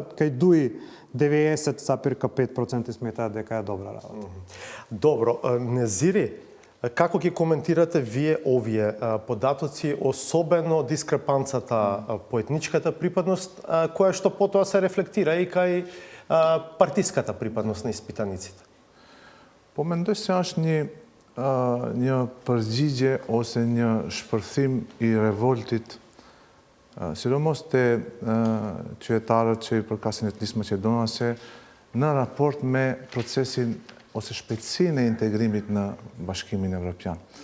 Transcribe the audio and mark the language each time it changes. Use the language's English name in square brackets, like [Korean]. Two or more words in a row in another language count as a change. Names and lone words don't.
[Macedonian] Кај Дуи 90,5% сметаат дека е добра работа. Добро, Незири, како ги коментирате вие овие податоци, особено дискрепанцата по етничката припадност, која што потоа се рефлектира и кај партиската припадност на испитаниците? [Albanian] Po mendoj se është një përgjigje ose një shpërthim i revoltit, sidomos te qytetarët që i përkasin etnisë maqedonase në raport me procesin ose shpejtësinë e integrimit në Bashkimin Evropian.